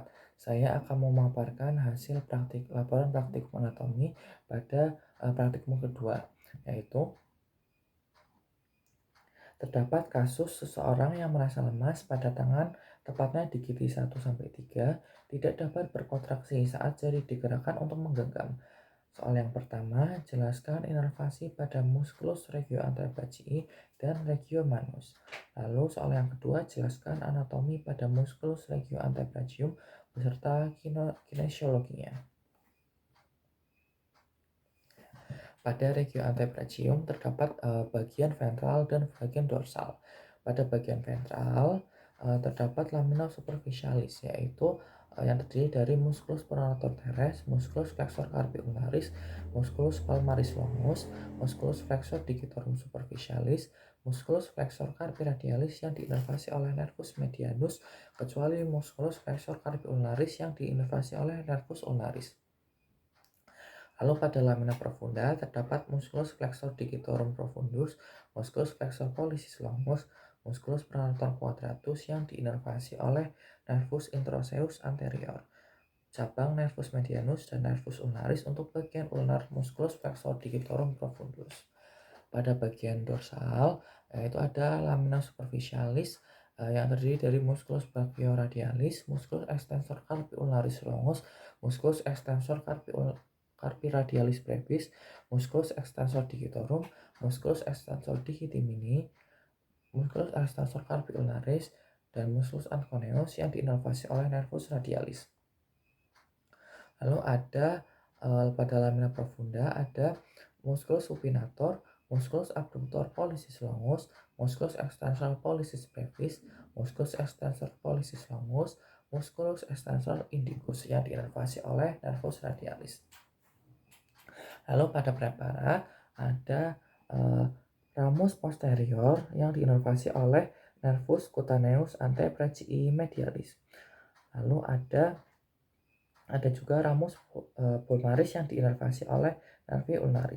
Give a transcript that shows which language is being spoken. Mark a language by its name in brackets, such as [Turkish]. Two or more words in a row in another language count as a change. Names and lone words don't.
[Indonesian] Saya akan memaparkan hasil laporan praktikum anatomi pada praktikum kedua, yaitu terdapat kasus seseorang yang merasa lemas pada tangan, tepatnya di gigi 1-3, tidak dapat berkontraksi saat jari digerakkan untuk menggenggam. Soal yang pertama, jelaskan inervasi pada musculus regio antebrachii dan regio manus. Lalu soal yang kedua, jelaskan anatomi pada musculus regio antebrachium beserta kinesiologinya. Pada regio antebrachium terdapat bagian ventral dan bagian dorsal. Pada bagian ventral terdapat lamina superficialis, yaitu yang terdiri dari musculus pronator teres, musculus flexor carpi ulnaris, musculus palmaris longus, musculus flexor digitorum superficialis, musculus flexor carpi radialis yang diinervasi oleh nervus medianus, kecuali musculus flexor carpi ulnaris yang diinervasi oleh nervus ulnaris. Lalu pada lamina profunda terdapat musculus flexor digitorum profundus, musculus flexor pollicis longus, musculus pronator quadratus yang diinervasi oleh nervus introosseus anterior, cabang nervus medianus dan nervus ulnaris untuk bagian ulnar musculus flexor digitorum profundus. Pada bagian dorsal yaitu ada lamina superficialis yang terdiri dari musculus brachioradialis, musculus extensor carpi ulnaris longus, musculus extensor carpi radialis brevis, musculus extensor digitorum, musculus extensor digitimini, musculus extensor carpi ulnaris, dan musculus anconeus yang diinervasi oleh nervus radialis. Lalu ada pada lamina profunda ada musculus supinator, musculus abductor pollicis longus, musculus extensor pollicis brevis, musculus extensor pollicis longus, musculus extensor indicus yang diinervasi oleh nervus radialis. Lalu pada prepara ada ramus posterior yang diinervasi oleh nervus cutaneus antebrachii medialis. Lalu ada juga ramus pulmaris yang diinervasi oleh nervi ulnaris.